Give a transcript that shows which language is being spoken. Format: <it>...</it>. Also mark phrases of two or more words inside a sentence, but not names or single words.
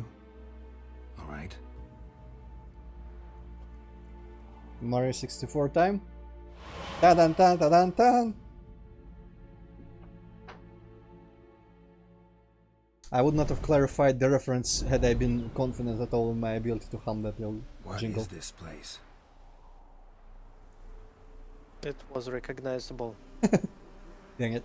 <en>All right. Mario 64 time. Ta-dan tan ta-dan tan. I would not have clarified the reference had I been confident at all in my ability to hum that little What jingle. is this place? It was recognizable. Dang it.</en>